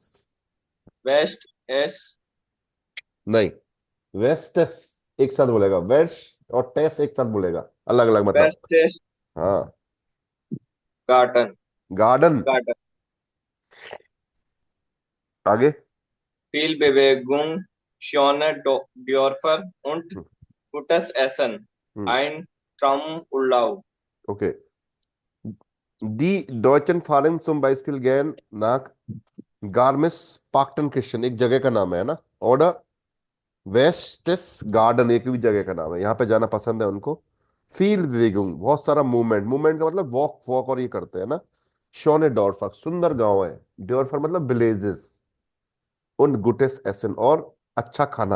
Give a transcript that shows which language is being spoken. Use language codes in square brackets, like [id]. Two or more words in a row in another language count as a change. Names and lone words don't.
[hi] वेस्ट एस नहीं, वेस्टिस एक साथ बोलेगा, वेस्ट और टेस एक साथ बोलेगा, अलग अलग मतलब। वेस्टेस हाँ, गार्डन गार्डन। गार्डन आगे। [de] viel Bewegung schöne Dörfer und हम्म, gutes Essen. हम्म, Ein Traumurlaub. ओके। Die deutschen Fahren zum Beispiel gern nach Garmisch-Partenkirchen, [hi] एक जगह का नाम है ना। और वेस्टेस गार्डन एक भी जगह का नाम है, यहाँ पे जाना पसंद है उनको। [de] viel Bewegung, [hi] बहुत सारा मूवमेंट, मूवमेंट का मतलब वॉक वॉक और ये करते हैं ना। [de] schöne Dörfer, [hi] सुंदर गांव है। डॉर्फर मतलब विलेजेस। [de] und gutes Essen, [hi] और अच्छा खाना।